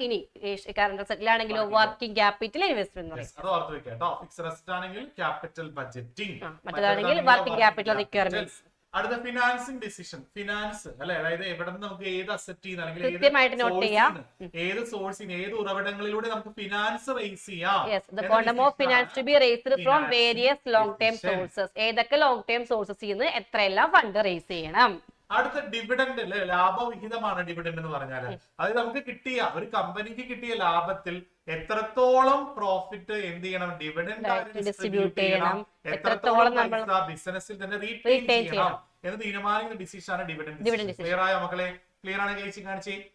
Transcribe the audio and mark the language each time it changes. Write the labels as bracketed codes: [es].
[ml] ഇനി current അസറ്റിലാണെങ്കിലോ working capital investment എന്ന് പറയാം. അത് ഓർത്ത് വെക്കാം കേട്ടോ. ഫിക്സഡ് അസറ്റ് ആണെങ്കിൽ capital budgeting, മറ്റേതാണെങ്കിൽ working capital requirements. അടുത്ത ഫിനാൻസിങ് ഡിസിഷൻ, ഫിനാൻസ് അല്ലെ, അതായത് എവിടെ നിന്ന് നമുക്ക് ഏത് അസറ്റ് അല്ലെങ്കിൽ കൃത്യമായിട്ട് നോട്ട് ചെയ്യാം. ഏത് സോഴ്സിന് ഏത് ഉറവിടങ്ങളിലൂടെ നമുക്ക് ഫിനാൻസ് റേസ് ചെയ്യാം. [en] Yes, the quantum of finance to be raised from various long term sources. [ml] ഏതൊക്കെ ലോങ് ടൈം സോഴ്സസ് നിന്ന് എത്രയെല്ലാം ഫണ്ട് റേസ് ചെയ്യണം. അടുത്ത ഡിവിഡൻഡ് അല്ലെ, ലാഭവിഹിതമാണ് ഡിവിഡൻഡ് എന്ന് പറഞ്ഞാൽ. അത് നമുക്ക് കിട്ടിയ ഒരു കമ്പനിക്ക് കിട്ടിയ ലാഭത്തിൽ എത്രത്തോളം പ്രോഫിറ്റ് എന്ത് ചെയ്യണം? ഡിവിഡൻഡ് ഡിസ്ട്രിബ്യൂട്ട് ചെയ്യണം, എത്രത്തോളം പൈസ ബിസിനസ്സിൽ തന്നെ റീറ്റെയിൻ ചെയ്യണം എന്ന് തീരുമാനിക്കുന്ന ഡിസിഷൻ ആണ് ഡിവിഡൻഡ്. ക്ലിയർ ആയോ മക്കളെ? ക്ലിയർ ആണ് ചേച്ചി കാണിച്ചേ.